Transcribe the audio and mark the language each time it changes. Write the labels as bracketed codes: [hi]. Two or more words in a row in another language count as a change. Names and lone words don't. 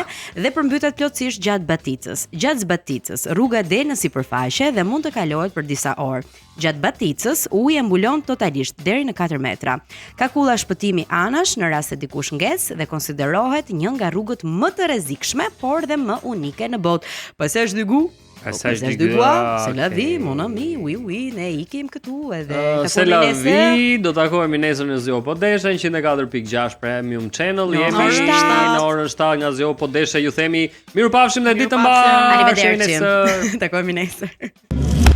[sq] Dhe përmbytet plotësisht gjatë Baticës. Gjatë Baticës, rruga del në sipërfaqe dhe mund të kalohet për disa orë. Gjatë Baticës, uji e mbulon totalisht deri në 4 metra. Ka kulla shpëtimi anash në rast se dikush nges dhe konsiderohet një nga rrugët më të rrezikshme, por dhe më unike në botë. Passage de Gou. Passage de Gou. [fr] C'est la vie, mon ami. Oui, [sq] ne ikim këtu edhe [fr] c'est la vie. [sq] Do takohemi nesër në Zjo Podesha 104.6 Premium Channel. Jemi në orën 7 nga Zjo Podesha. Ju themi mirupafshim dhe ditë të mbarë. Arrivederci. Takohemi nesër.